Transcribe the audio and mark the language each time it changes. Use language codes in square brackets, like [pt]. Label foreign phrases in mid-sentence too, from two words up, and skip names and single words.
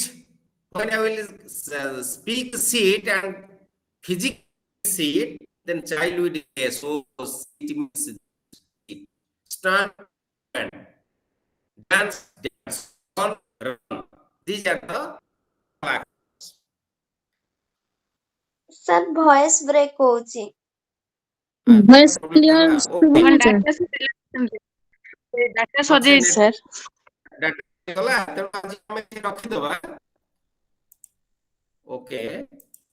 [en] When I will speak sit and physically sit, then child will say, so sit means sit. Stand and dance, dance, run, run. These are the facts. voice break ହଉଛି। [or] ଭଏସ୍ problem କ୍ଲିୟର ହେଲା ଓକେ ଶୁଭୁନି ସାର୍। ଡାଟା ସରିଯାଇଛି ସାର୍। ଡାଟା ଗଲା ତେଣୁ ଆଜି ଆମେ ରଖିଦବା ଓକେ